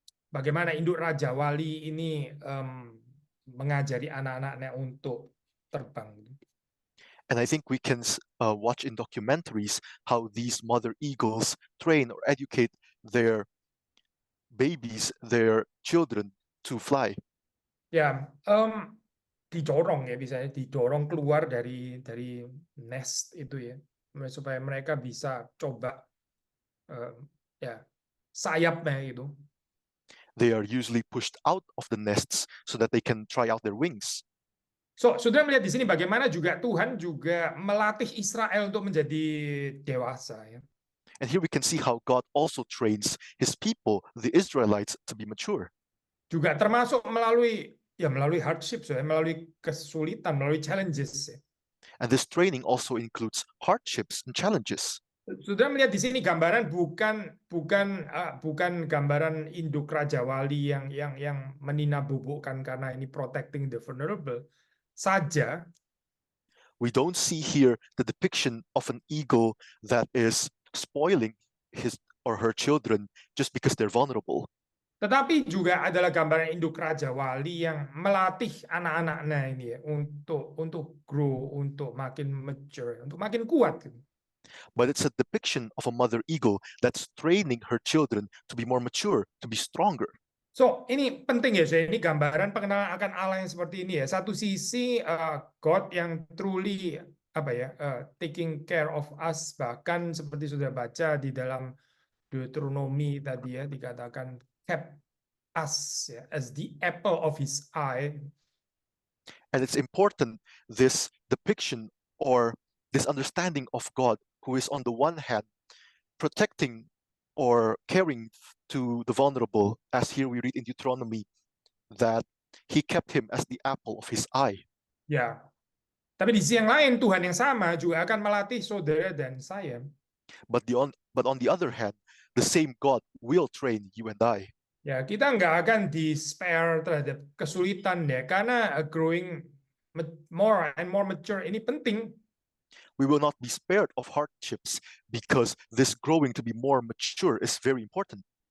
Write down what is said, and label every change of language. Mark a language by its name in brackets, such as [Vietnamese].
[Indonesian] Bagaimana induk Raja Wali ini mengajari anak-anaknya untuk terbang. [English] And I think we can watch in documentaries how these mother eagles train or educate their babies, their children to fly. [Indonesian] Ya, didorong ya, misalnya didorong keluar dari nest itu ya, supaya mereka bisa coba ya sayapnya itu. [English] They are usually pushed out of the nests so that they can try out their wings. [Indonesian] So, saudara melihat di sini bagaimana juga Tuhan juga melatih Israel untuk menjadi dewasa ya. [English] And here we can see how God also trains his people, the Israelites, to be mature. [Indonesian] Juga termasuk melalui hardship, ya, melalui kesulitan, melalui challenges ya. [English] And this training also includes hardships and challenges. [Indonesian] Saudara melihat di sini gambaran bukan gambaran induk Raja Wali yang meninabobokan karena ini [English] protecting the vulnerable [Indonesian] saja. [English] We don't see here the depiction of an eagle that is spoiling his or her children just because they're vulnerable. [Indonesian] Tetapi juga adalah gambaran induk Raja Wali yang melatih anak-anaknya ini ya untuk grow, untuk makin mature, untuk makin kuat. [English] But it's a depiction of a mother eagle that's training her children to be more mature, to be stronger. [Indonesian] So, ini penting ya, ini gambaran pengenalan akan Allah yang seperti ini ya. Satu sisi God yang [English] truly taking care of us, [Indonesian] bahkan seperti sudah baca di dalam Deuteronomy tadi ya, dikatakan kept us ya, [English] as the apple of his eye. And it's important, this depiction or this understanding of God, who is on the one hand protecting or caring to the vulnerable, as here we read in Deuteronomy, that he kept him as the apple of his eye. [Indonesian] Ya, tapi di sisi yang lain Tuhan yang sama juga akan melatih saudara dan saya. [English] But on the other hand, the same God will train you and I. [Indonesian] Ya, kita nggak akan despair terhadap kesulitan ya, karena [English] growing more and more mature [Indonesian] ini penting. [English] We will not be spared of hardships because this growing to be more mature is very important.